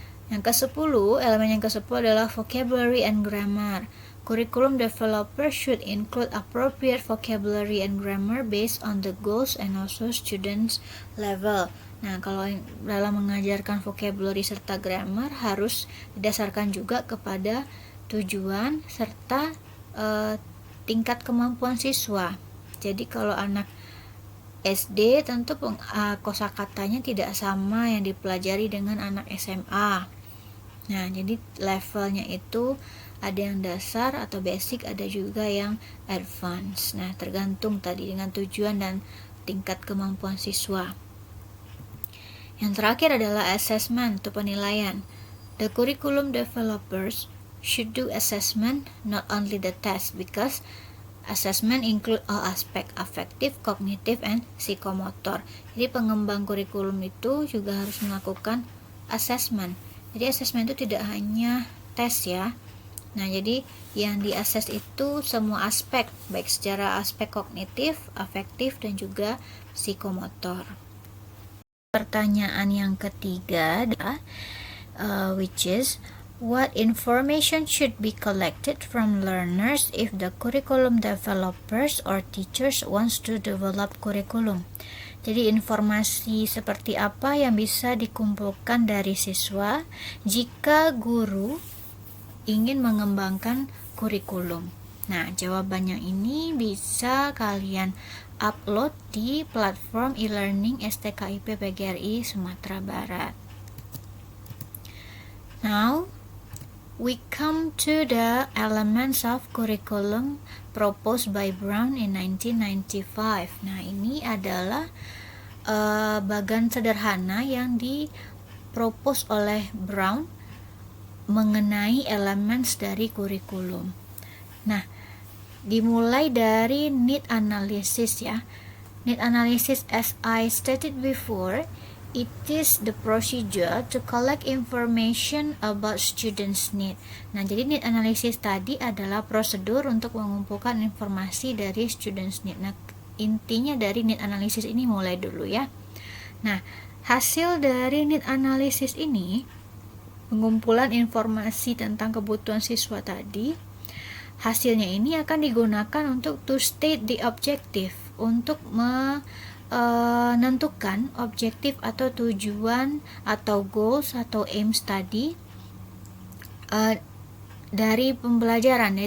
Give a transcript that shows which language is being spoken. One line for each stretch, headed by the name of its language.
Indonesian: Yang ke-10, elemen yang ke-10 adalah vocabulary and grammar.
English: Curriculum developer should include appropriate vocabulary and grammar based on the goals and also students level.
Indonesian: Nah, kalau dalam mengajarkan vocabulary serta grammar harus didasarkan juga kepada tujuan serta tingkat kemampuan siswa. Jadi kalau anak SD tentu kosakatanya tidak sama yang dipelajari dengan anak SMA. Nah, jadi levelnya itu ada yang dasar atau basic, ada juga yang advance. Nah, tergantung tadi dengan tujuan dan tingkat kemampuan siswa. Yang terakhir adalah assessment atau penilaian.
English: The curriculum developers should do assessment, not only the test, because assessment include all aspect affective, cognitive, and psychomotor.
Indonesian: Jadi pengembang kurikulum itu juga harus melakukan assessment. Jadi assessment itu tidak hanya tes ya. Nah, jadi yang diakses itu semua aspek, baik secara aspek kognitif, afektif, dan juga psikomotor. Pertanyaan yang ketiga adalah
English: which is what information should be collected from learners if the curriculum developers or teachers wants to develop curriculum.
Indonesian: Jadi informasi seperti apa yang bisa dikumpulkan dari siswa jika guru ingin mengembangkan kurikulum. Nah, jawaban yang ini bisa kalian upload di platform e-learning STKIP PGRI Sumatera Barat.
English: Now, we come to the elements of curriculum proposed by Brown in 1995.
Indonesian: Nah, ini adalah bagan sederhana yang dipropose oleh Brown mengenai elements dari kurikulum. Nah, dimulai dari need analysis ya.
English: Need analysis, as I stated before, it is the procedure to collect information about students' need.
Indonesian: Nah, jadi need analysis tadi adalah prosedur untuk mengumpulkan informasi dari students' need. Nah, intinya dari need analysis ini mulai dulu ya. Nah, hasil dari need analysis ini, pengumpulan informasi tentang kebutuhan siswa tadi, hasilnya ini akan digunakan untuk
English: to state the objective,
Indonesian: untuk menentukan objektif atau tujuan atau goals atau aims tadi dari pembelajaran.